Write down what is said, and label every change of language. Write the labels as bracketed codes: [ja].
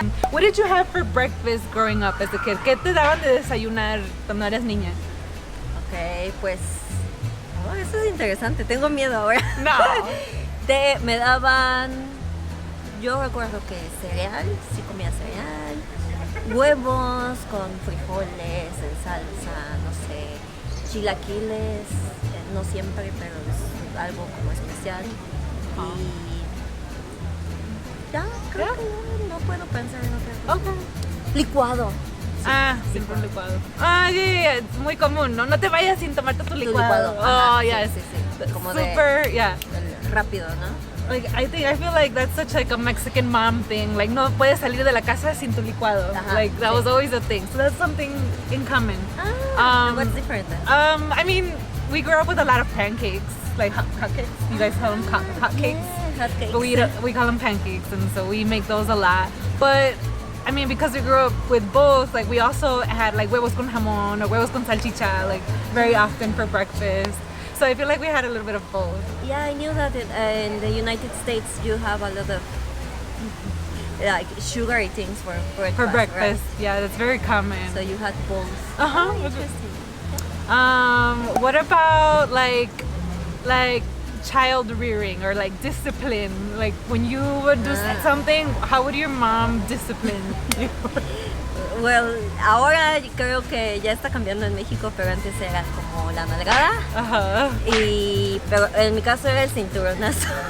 [en] What did you have for breakfast growing up as a kid? [es] ¿Qué te daban de desayunar cuando eras niña? Ok, pues eso es interesante. Tengo miedo ahora. No. Me daban, yo recuerdo que cereal, sí comía cereal, huevos con frijoles en salsa, no sé, chilaquiles, no siempre, pero es algo como especial. Y ya, creo que no puedo pensar en otra cosa. [en] Okay. [es] Licuado. Siempre un licuado. Yeah, es muy común, ¿no? No te vayas sin tomarte tu licuado. Ajá, [en] yes. [es] Sí. Como [en] super, [es] rápido, ¿no? [en] Like, I feel like that's such like a Mexican mom thing. [es] Like, no puedes salir de la casa sin tu licuado. Ajá, [en] like, that was always a thing. So that's something in common. What's different then? I mean, we grew up with a lot of pancakes. Like hot cakes. You guys call them hot cakes? hotcakes. But we call them pancakes, and so we make those a lot. But I mean, because we grew up with both, like we also had like [es] huevos con jamón [en] or [es] huevos con salchicha, [en] like very often for breakfast. So I feel like we had a little bit of both. Yeah, I knew that in the United States you have a lot of like sugary things for breakfast. For breakfast, right? yeah, that's very common. So you had bowls. Uh-huh. Interesting. What about like child rearing or like discipline? Like when you would do something, how would your mom discipline you? [es] Well, ahora creo que ya está cambiando en México, pero antes era como la nalgada. Uh-huh. Pero en mi caso era el cinturonazo.